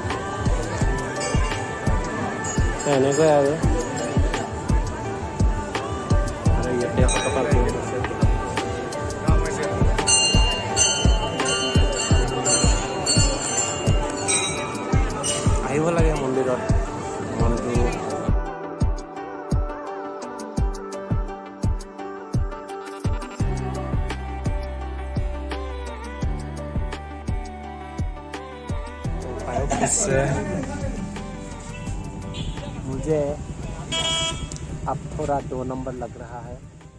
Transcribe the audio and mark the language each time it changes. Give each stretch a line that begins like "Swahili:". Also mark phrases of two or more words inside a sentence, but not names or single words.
Assamese: এনেকৈ আৰু ইয়াতে 100 টকাৰ ভিৰ আছে আহিব লাগে মন্দিৰত মনটো इससे
Hindi: मुझे अब थोड़ा 2 नंबर लग रहा है।